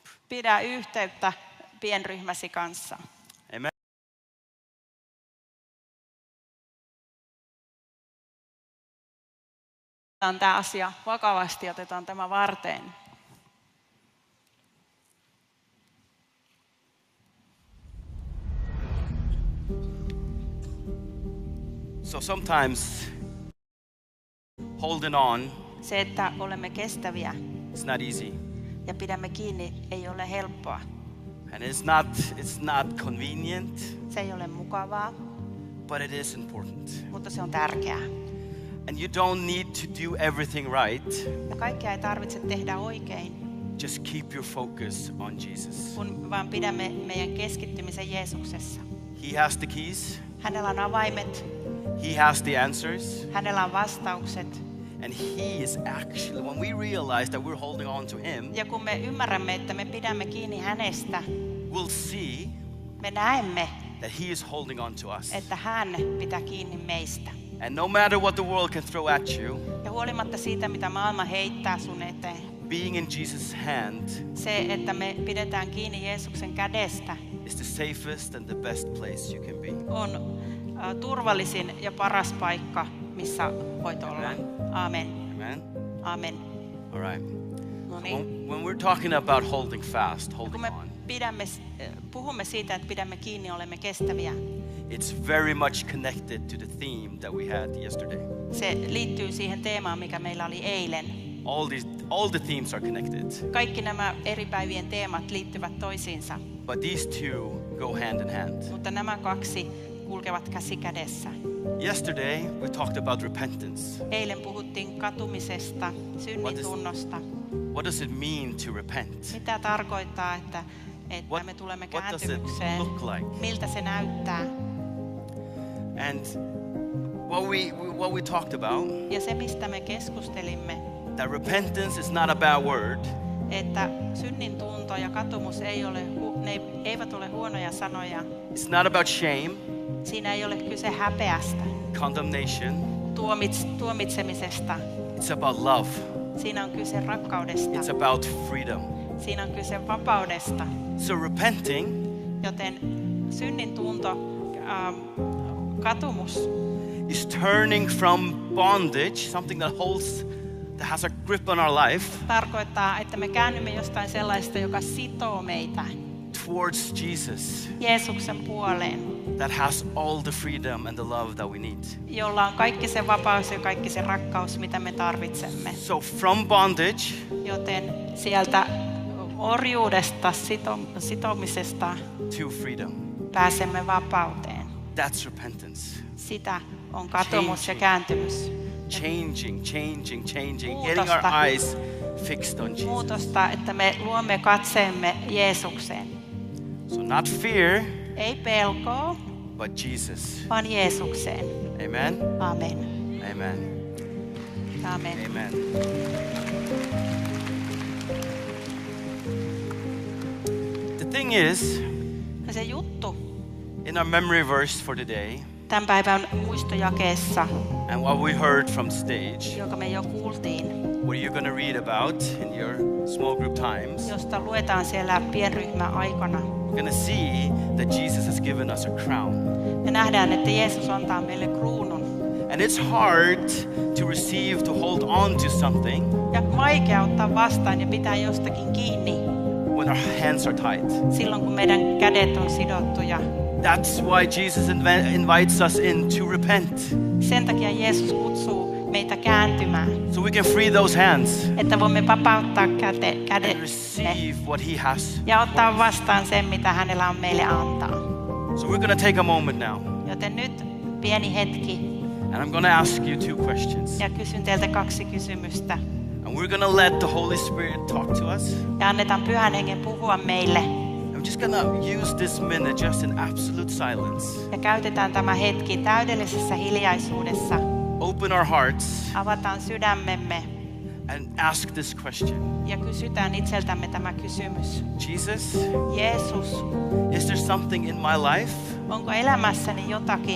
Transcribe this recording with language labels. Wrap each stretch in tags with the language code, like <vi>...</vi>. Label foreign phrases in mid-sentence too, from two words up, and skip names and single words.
<fi>Pidä yhteyttä pienryhmäsi kanssa. Amen. Otetaan tämä asia vakavasti, otetaan tämä varteen.</fi> <en>So sometimes holding on,</en> <fi>Se, että olemme kestäviä</fi> <en>it's not easy.</en> <fi>ja pidämme kiinni, ei ole helppoa.</fi> <en>And it's not convenient,</en> <fi>Se ei ole mukavaa,</fi> <en>but it is important.</en> <fi>mutta se on tärkeää.</fi> <en>And you don't need to do everything right.</en> <fi>Ja kaikkea ei tarvitse tehdä oikein,</fi> <en>Just keep your focus on Jesus.</en> <fi>kun vaan pidämme meidän keskittymisen Jeesuksessa.</fi> <en>He has the keys.</en> <fi>Hänellä on avaimet,</fi> <en>He has the answers.</en> <fi>hänellä on vastaukset.</fi> <en>And he is actually, when we realize that we're holding on to him,</en> <fi>Ja kun me ymmärrämme, että me pidämme kiinni hänestä,</fi> <en>we'll see</en> <fi>me näemme,</fi> <en>that he is holding on to us.</en> <fi>että hän pitää kiinni meistä.</fi> <en>And no matter what the world can throw at you,</en> <fi>Ja huolimatta siitä, mitä maailma heittää sun eteen,</fi> <en>being in Jesus' hand</en> <fi>se, että me pidetään kiinni Jeesuksen kädestä,</fi> <en>is the safest and the best place you can be.</en> <fi>on turvallisin ja paras paikka, missä voit olla. Amen. Amen. Amen.</fi> <en>All right.</en> <fi>No niin.</fi> <en>When we're talking about holding fast,</en> <fi>Kun</fi> <en>holding</en> <fi>me</fi> <en>on,</en> <fi>puhumme siitä, että pidämme kiinni, olemme kestäviä,</fi> <en>it's very much connected to the theme that we had yesterday.</en> <fi>se liittyy siihen teemaan, mikä meillä oli eilen.</fi> <en>All the themes are connected,</en> <fi>Kaikki nämä eri päivien teemat liittyvät toisiinsa,</fi> <en>but these two go hand in hand.</en> <fi>mutta nämä kaksi kulkevat käsi kädessä.</fi> <en>Yesterday we talked about repentance.</en> <fi>Eilen puhuttiin katumisesta, synnintunnosta.</fi> <en>What does it mean to repent?</en> <fi>Mitä tarkoittaa, että me tulemme</fi> <en>What does it</en> <fi>kääntymykseen?</fi> <en>look like?</en> <fi>Miltä se näyttää?</fi> <en>And what we talked about,</en> <fi>Ja se, mistä me keskustelimme,</fi> <en>that repentance is not a bad word.</en> <fi>että synnin tunto ja katumus eivät ole huonoja sanoja.</fi> <en>It's not about shame,</en> <fi>Siinä ei ole kyse häpeästä,</fi> <en>condemnation.</en> <fi>tuomitsemisesta.</fi> <en>It's about love.</en> <fi>Siinä on kyse rakkaudesta.</fi> <en>It's about freedom.</en> <fi>Siinä on kyse vapaudesta.</fi> <en>So repenting,</en> <fi>Joten synnin tunto, katumus,</fi> <en>is turning from bondage, something that has a grip on our life,</en> <fi>tarkoittaa, että me käännymme jostain sellaista, joka sitoo meitä</fi> <en>towards Jesus,</en> <fi>Jeesuksen puoleen,</fi> <en>that has all the freedom and the love that we need.</en> <fi>jolla on kaikki se vapaus ja kaikki se rakkaus, mitä me tarvitsemme.</fi> <en>So from bondage,</en> <fi>Joten sieltä orjuudesta, sitomisesta</fi> <en>to freedom.</en> <fi>pääsemme vapauteen.</fi> <en>That's repentance.</en> <fi>Sitä on katumus ja kääntymys.</fi> <en>Changing.</en> <fi>Muutosta.</fi> <en>Getting our eyes fixed on Jesus.</en> <fi>Muutosta, että me luomme katseemme Jeesukseen.</fi> <en>So not fear,</en> <fi>Ei pelkoa,</fi> <en>but Jesus.</en> <fi>vaan Jeesukseen. Amen. Amen. Amen. Amen.</fi> <en>Amen. The thing is,</en> <fi>Ja se juttu</fi> <en>in our memory verse for today,</en> <fi>tämän päivän muistojakeessa,</fi> <en>and what we heard from stage,</en> <fi>joka me jo kuultiin,</fi> <en>what you're going to read about in your small group times,</en> <fi>josta luetaan siellä pienryhmäaikana,</fi> <en>we're going to see that Jesus has given us a crown.</en> <fi>me nähdään, että Jeesus antaa meille kruunun.</fi> <en>And it's hard to receive, to hold on to something</en> <fi>Ja vaikea ottaa vastaan ja pitää jostakin kiinni</fi> <en>when our hands are tight.</en> <fi>silloin, kun meidän kädet on sidottuja.</fi> <en>That's why Jesus invites us in to repent,</en> <fi>Sen takia Jeesus kutsuu meitä kääntymään,</fi> <en>so we can free those hands</en> <fi>että voimme vapauttaa</fi> <en>and</en> <fi>kädet</fi> <en>receive what He has.</en> <fi>ja ottaa vastaan sen, mitä hänellä on meille antaa.</fi> <en>So we're going to take a moment now,</en> <fi>Joten nyt pieni hetki</fi> <en>and I'm going to ask you 2 questions.</en> <fi>ja kysyn teiltä 2 kysymystä.</fi> <en>And we're going to let the Holy Spirit talk to us.</en> <fi>Ja annetaan Pyhän Hengen puhua meille.</fi> <en>I'm just going to use this minute just in absolute silence.</en> <fi>Ja käytetään tämä hetki täydellisessä hiljaisuudessa.</fi> <en>Open our hearts</en> <fi>Avataan sydämemme</fi> <en>and ask this question.</en> <fi>ja kysytään itseltämme tämä kysymys.</fi> <en>Jesus,</en> <fi>Jeesus,</fi> <en>is there something in my life</en> <fi>onko elämässäni jotakin,</fi>